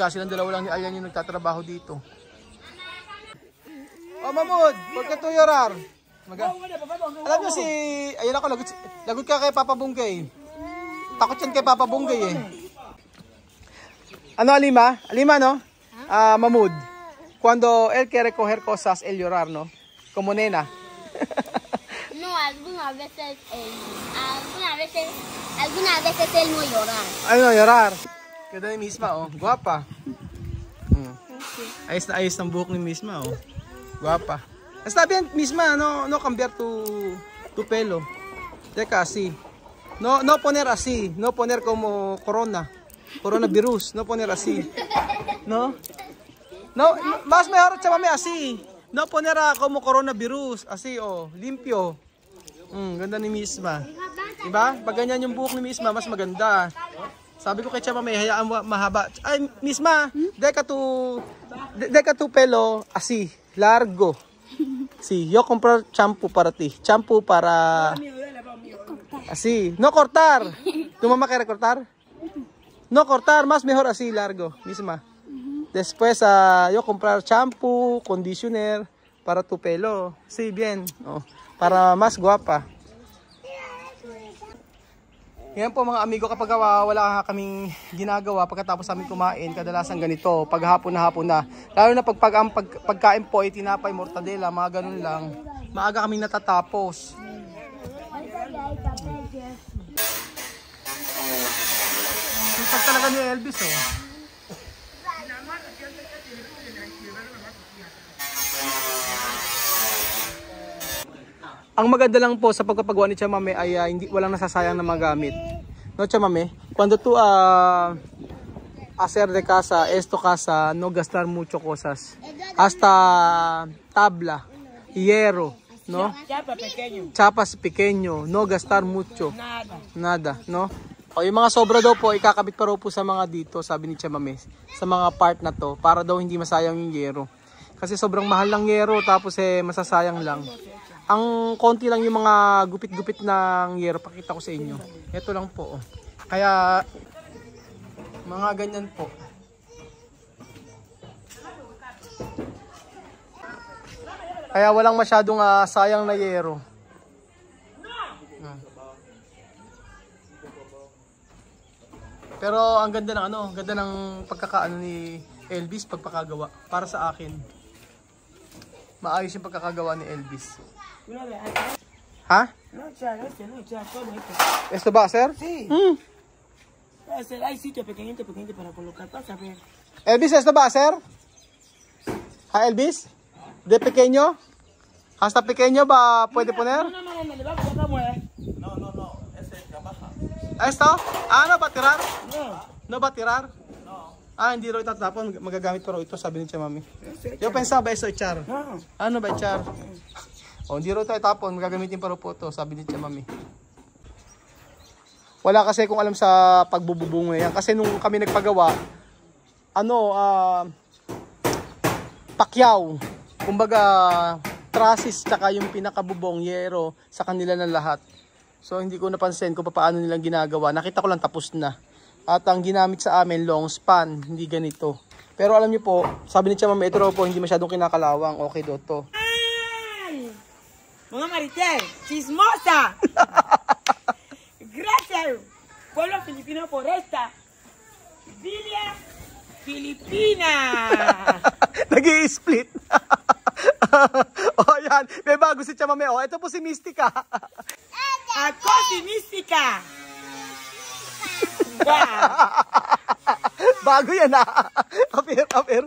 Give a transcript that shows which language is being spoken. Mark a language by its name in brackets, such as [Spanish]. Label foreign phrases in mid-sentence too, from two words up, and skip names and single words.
[Filipino] Silang dalawa lang ni Alyan yung nagtatrabaho dito. Mamud, huwag ka to yorar. Alam nyo ayun ako, lagot ka kay Papa Bunggay. Takot yan kay Papa Bunggay eh. Ano Alima? Alima no? Mamud. [Spanish] Cuando él quiere coger cosas, él llorar, ¿no? Como nena. No, algunas veces él no llora. Ay, no llorar. [Filipino] Ganda ni Misma, oh. Guapa. Ayos na ayos ng buhok ni Misma, oh. [Spanish] Guapa. Está bien, Misma, no cambiar tu pelo. Teka, así. No poner así. No poner como coronavirus. No poner así. No, más mejor, Chamame, así. No poner como coronavirus. Así, oh, limpio. [Filipino] Ganda ni Misma. Diba? Pag ganyan yung buhok ni Misma, mas maganda. Sabi ko kay Chamame, hayaan mo mahaba. Ay, [Spanish] Misma, deca tu pelo así, largo. Sí, yo compro shampoo para ti. Shampoo para... Así. No cortar. ¿Tu mamá quiere cortar? No cortar, más mejor así, largo. Misma. Después, yo comprar shampoo, conditioner para tu pelo. Sí, bien. Oh, para más guapa. [Filipino] Yan po mga amigo, kapag wala kaming ginagawa pagkatapos namin kumain, kadalasan ganito, pag hapon na. Lalo na pagkain po ay tinapay, mortadela, mga ganun lang. Maaga kaming natatapos. Sipag talaga ni Elvis, oh. Ang maganda lang po sa pagpapagawa ni Chamame ay walang nasasayang na magamit. [Spanish] No, Chamame? Cuando tú hacer de casa, esto casa, no gastar mucho cosas. Hasta tabla, hierro, no? Chapa pequeño. Chapas pequeño, no gastar mucho. Nada. Nada, no? [Filipino] O yung mga sobra daw po, ikakabit pa raw po sa mga dito, sabi ni Chamame, sa mga part na to, para daw hindi masayang yung yero. Kasi sobrang mahal ng yero, tapos masasayang lang. Ang konti lang yung mga gupit-gupit ng yero, pakita ko sa inyo. Ito lang po. Kaya, mga ganyan po. Kaya walang masyadong sayang na yero. Pero ang ganda ng ganda ng pagkakaano ni Elvis pagpakagawa para sa akin. Maayos yung pagkakagawa ni Elvis. ¿Ah? [Spanish] No, todo esto. ¿Esto va a ser? Sí. Hay sitio pequeñito para colocar. Vas a ver. Elvis, ¿esto va a ser? ¿Ah, Elvis? ¿De pequeño? ¿Hasta pequeño puede poner? No, le va a colocar mueve. ¿Esto? Ah, ¿no va a tirar? No. ¿No va a tirar? No. [Filipino] Ah, hindi raw itatapon. Magagamit pa raw ito, sabi ni Chamami. [Spanish] Yo pensaba eso echar. No. [Filipino] Ano ba echar? O, hindi raw tayo tapon, magagamitin pa rin po ito, sabi ni Chamami. Wala kasi kung alam sa pagbububong yan. Kasi nung kami nagpagawa, pakyaw. Kumbaga, trasis tsaka yung pinakabubong, yero, sa kanila na lahat. So, hindi ko napansin kung paano nilang ginagawa. Nakita ko lang tapos na. At ang ginamit sa amin, [English] long span, [Filipino] hindi ganito. Pero alam niyo po, sabi ni Chamami, ito raw po, hindi masyadong kinakalawang. Okay daw to. [Spanish] Mamá Maritel, chismosa. Gracias, pueblo filipino, por esta Villa Filipina. [Filipino] Nag-i-split. Oh, yan. May bago si Chamame. Oh, ito po si Mystica. Ako si Mystica. Bago yan Apir.